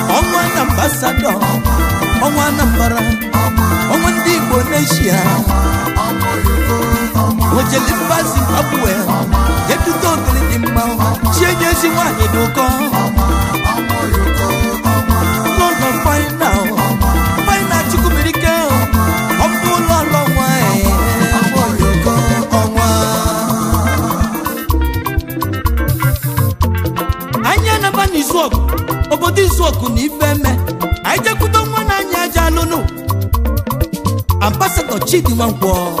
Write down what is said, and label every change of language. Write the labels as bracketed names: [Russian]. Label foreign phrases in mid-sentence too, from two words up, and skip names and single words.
[Igbo] Ọnwa na Ambassador. Ọnwa. Ọnwa Anambra. Ọnwa. Ọnwa ndị Igbo n'Asia. Ọnwa. Ọnwa oyoko. Ọnwa. Ojele mba Zimbabwe. Ọnwa. Etuto ogiri dị mma. Chi enye ezi nwaanyị dị ụkọ. Ọnwa. Ọnwa oyoko. Ọnwa. [English] Lord of Final. [Igbo] Final Chukwumerike. Ọ bụ ụlọ ọlọ nwaanyị. Ọnwa oyoko. Ọnwa. Anyị anaba n'izu ọgụ. Obodo izu ọgụ na ife eme. Anyị jekwudo nwa na anyị aja alụnụ. Ambassador Chidi Nwankwo.